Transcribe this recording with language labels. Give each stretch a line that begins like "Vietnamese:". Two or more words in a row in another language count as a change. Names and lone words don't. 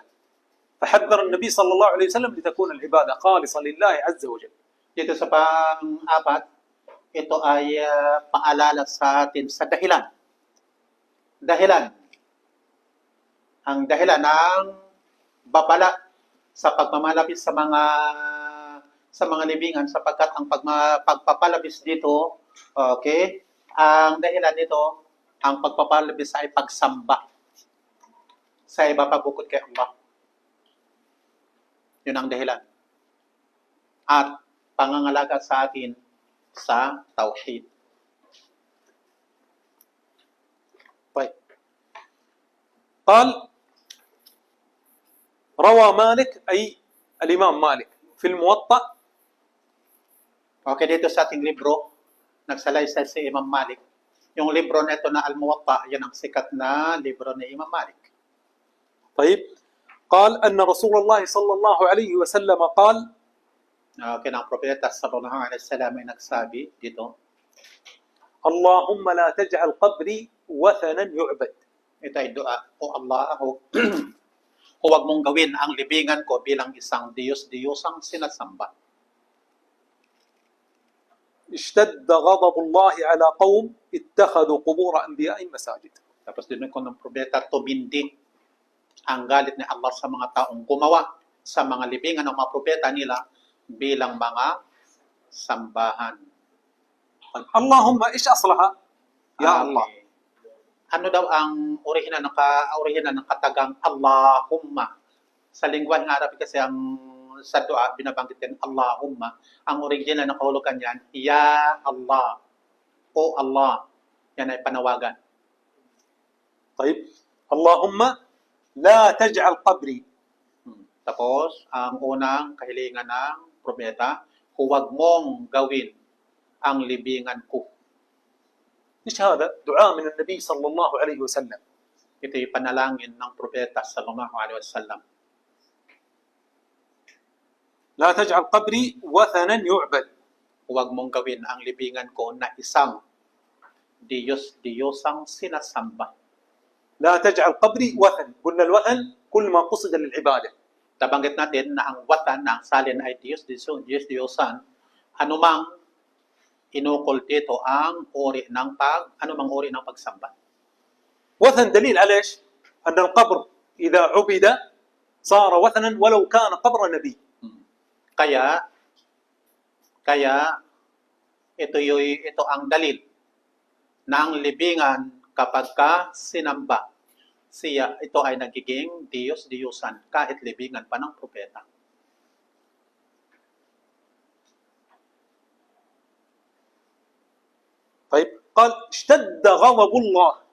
Arabic: فحذر النبي صلى الله عليه وسلم لتكون العبادة خالصة لله عز وجل.
Filipino: Dito sa pang-apat, ito ay paalala sa atin sa dahilan. Ang dahilan ng babala sa pagmamalabis sa mga libingan sapagkat ang pagpapalabis dito, okay, ang dahilan nito, ang pagpapalabis ay pagsamba sa iba pa bukod kay Allah. Yun ang dahilan. At pangangalaga sa atin sa tauhid.
Arabic: طيب. قال روى مالك أي الإمام مالك في الموطأ.
Filipino: Okay, dito sa ating libro, nagsalaysay si Imam Malik. Yung libro na ito na Al-Muwatta, yan ang sikat na libro ni Imam Malik.
Arabic: طيب. قال أن رسول الله صلى الله عليه وسلم قال
Filipino: Okay, ng propeta
Arabic: صلى الله عليه وسلم
Filipino: ay nagsabi dito,
Arabic: اللهم لا تجعل قبري وثنا يعبد.
Filipino: ito ay dua,
English: O Allah,
Filipino: huwag mong gawin ang libingan ko bilang isang Diyos-Diyosang sinasamba.
Arabic: اشتد غضب الله على قوم اتخذوا قبور أنبيائهم مساجد.
Filipino: Tapos din ko ng propeta, tumindi ang galit ni Allah sa mga taong gumawa sa mga libingan ng mga propeta nila bilang mga sambahan.
Arabic: اللهم إيش أصلها يا الله؟
Filipino: Ano daw ang orihinal ng katagang Allahumma? Sa lingwahe ng Arabic kasi sa dua binabanggit din Allahumma. Ang original na kahulugan niyan,
Arabic: يا الله.
English: O Allah.
Filipino: Yan ay panawagan.
Arabic: طيب. اللهم لا تجعل قبري.
Filipino: Tapos, ang unang kahilingan ng propeta, huwag mong gawin ang libingan ko.
Arabic: إيش هذا؟ دعاء من النبي صلى الله عليه وسلم.
Filipino: Ito'y panalangin ng propeta
Arabic: صلى الله عليه وسلم. لا تجعل قبري وثنا يعبد. Huwag mong gawin ang libingan ko na isang Diyos-Diyosang sinasamba. لا تجعل قبري وثن. قلنا الوثن كل ما قصد للعبادة.
Filipino: Nabanggit natin na ang watan, na ang salin ay Diyos-Diyosan, anumang inukol dito ang anumang uri ng pagsamba.
Arabic: وثن دليل على ايش؟ أن القبر إذا عبد صار وثنا ولو كان قبر نبي.
Filipino: Kaya ito ang dalil na ang libingan kapag ka sinamba ito ay nagiging Diyos-Diyusan kahit libingan pa ng propeta.
Arabic: طيب قال اشتد غضب الله.